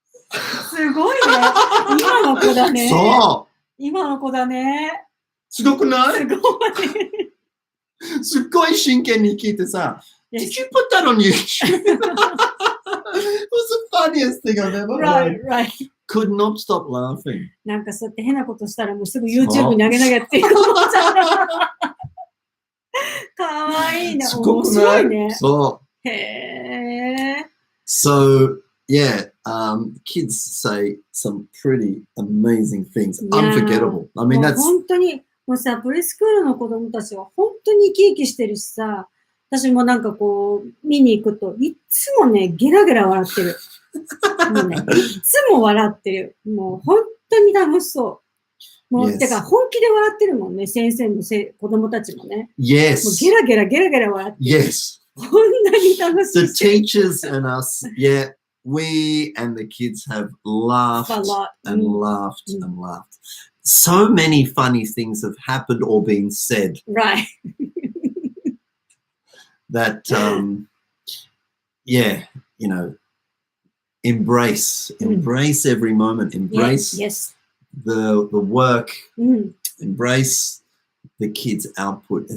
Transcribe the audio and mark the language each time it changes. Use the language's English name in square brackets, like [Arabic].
[Japanese] すごいね。今の子だね。そう。今の子だね。すごくない？すごい。すっごい真剣に聞いてさ、 [English] Did you put that on YouTube? It was the funniest thing I've ever heard. Right. Could not stop laughing. [Japanese] なんかそうやって変なことしたらもうすぐ YouTube に投げ投げっていう子ちゃん。かわいいね。面白いね。そう。へえ。 [English] So, yeah, kids say some pretty amazing things. Unforgettable. I mean, that's... [Japanese] 本当に、もうさ、プレスクールの子供たちは本当に生き生きしてるしさ、私もなんかこう、見に行くと、いつもね、ゲラゲラ笑ってる。もうね、いつも笑ってる。もう本当に楽しそう。もう、てか本気で笑ってるもんね、先生の子供たちもね。 [English] Yes. [Japanese] もうゲラゲラゲラゲラ笑ってる。 [English] Yes. [Japanese] こんなに楽しい。 [English] The teachers and us, yeah, we and the kids have laughed a lot. and laughed and laughed. So many funny things have happened or been said. Right. That, yeah, embrace every moment, embrace the work, embrace the kids' output.